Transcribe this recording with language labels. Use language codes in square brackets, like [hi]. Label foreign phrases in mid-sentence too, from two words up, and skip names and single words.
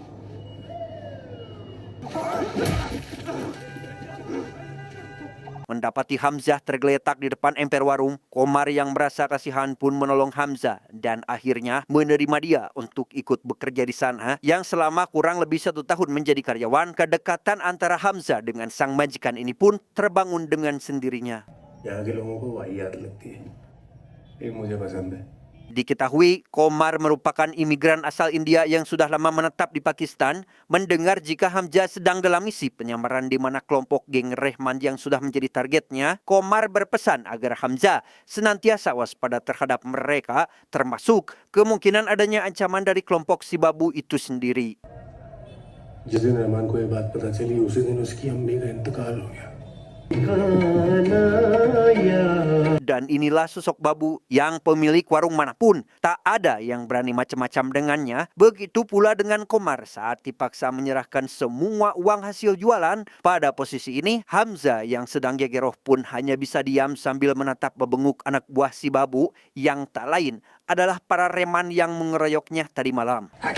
[id] Mendapati Hamzah tergeletak di depan emper warung, Komar yang merasa kasihan pun menolong Hamzah dan akhirnya menerima dia untuk ikut bekerja di sana, yang selama kurang lebih 1 tahun menjadi karyawan. Kedekatan antara Hamzah dengan sang majikan ini pun terbangun dengan sendirinya. [hi] यहाँ के लोगों को वाहियात लगती है. ये मुझे पसंद है. [id] Diketahui Komar merupakan imigran asal India yang sudah lama menetap di Pakistan. Mendengar jika Hamzah sedang dalam misi penyamaran di mana kelompok geng Rehman yang sudah menjadi targetnya, Komar berpesan agar Hamzah senantiasa waspada terhadap mereka, termasuk kemungkinan adanya ancaman dari kelompok si Babu itu sendiri. [hi] जिस दिन रहमान को ये बात पता चली, उसी दिन उसकी अम्मी का इंतकाल हो गया. [id] Dan inilah sosok Babu yang pemilik warung manapun tak ada yang berani macam-macam dengannya. Begitu pula dengan Komar saat dipaksa menyerahkan semua uang hasil jualan. Pada posisi ini, Hamzah yang sedang gegeroh pun hanya bisa diam sambil menatap membenguk anak buah si Babu yang tak lain adalah para reman yang mengeroyoknya tadi malam.